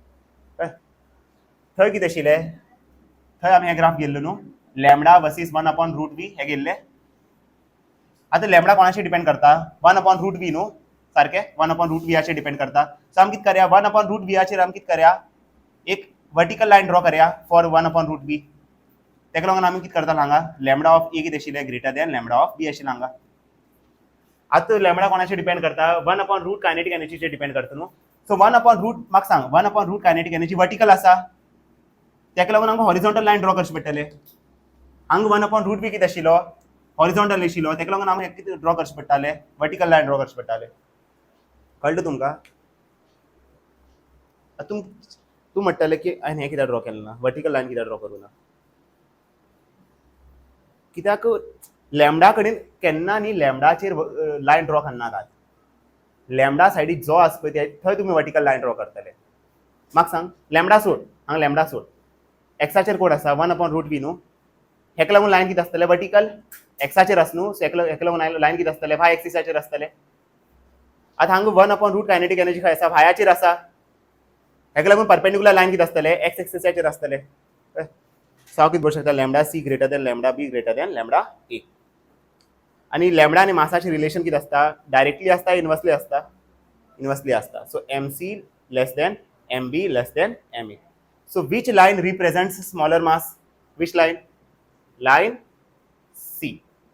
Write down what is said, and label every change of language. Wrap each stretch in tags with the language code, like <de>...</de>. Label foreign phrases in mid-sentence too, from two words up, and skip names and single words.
<kok>थंय कितें आशिल्लें थंय आमी हे ग्राफ गेल्लो न्हू</kok> <en>lambda versus 1 upon root v</en> <kok>हे गेल्ले आतां लॅमडा कोणाचेर डिपेंड करता</kok> <en>1 upon root v</en> <kok>न्हू सारकें</kok> <en>1 upon root v</en> <kok>डिपेंड करता सो आमी कितें करया</kok> <en>1 upon root v</en> <kok>आमी कितें करया एक</kok> <en>vertical line draw</en> <kok>करया</kok> <en>for 1 upon root v</en> <kok>तेका लागून आमी कितें करता हांगा</kok> <en>lambda of A</en> <kok>कितें आशिल्लें</kok> <en>greater than lambda of B</en> <kok>आशिल्लें हांगा आतां लॅमडा कोणाचेर डिपेंड करता</kok> <en>1 upon root kinetic energy depend</en> <kok>करता न्हू सो</kok> <en>1 upon root</en> <kok>म्हाका सांग</kok> <en>1 upon root kinetic energy vertical</en> <kok>आसा तेका लागून आमकां</kok> <en>horizontal line draw</en> <kok>करचें पडटलें हांगा</kok> <en>1 upon root B</en> <kok>कितें आशिल्लो हॉरिझॉन्टल आशिल्लो तेका लागून आमकां कितें ड्रॉ करचें पडटालें</kok> <en>vertical line draw</en> <kok>करचें पडटालें कळ्ळें तुमकां तूं म्हणटलें की हांवें हें कित्याक ड्रॉ केलें ना</kok> <en>vertical line</en> <kok>कित्याक ड्रॉ करूं ना कित्याक लॅमडा कडेन केन्ना न्ही लॅमडाचेर</kok> <en>line draw</en> <kok>करनाकात लॅमडा सायडीक जो आसा पळय थंय तुमी</kok> <en>vertical line</en> <kok>ड्रॉ करतले म्हाका सांग लॅमडा सोड हांगा लॅमडा सोड एक्साचेर कोड आसा</kok> <en>1 upon root v</en> <kok>न्हू हेका लागून लाइन कितें आसतलें वर्टिकल एक्साचेर आसा न्हू सो हेका लागून लाइन कितें आसतलें वाय एक्सिसाचेर आसतलें आतां हांगा</kok> <en>1 upon root kinetic energy</en> <kok>खंय आसा वायाचेर आसा हेका लागून</kok> <en>perpendicular line</en> <kok>कितें आसतलें</kok> <en>x axis</en> <kok>आसतलें सो हांव कितें बरोवंक शकता</kok> <en>lambda C greater than lambda B greater than lambda A.</en> <kok>आणि लॅमडा आनी मासाचें रिलेशन कितें आसता, डायरेक्टली आसता इनवर्सली आसता, इनवर्सली आसता.</kok> <en>so M C less than M B less than M A. सो which line represents smaller mass? Which line? Line C.</en>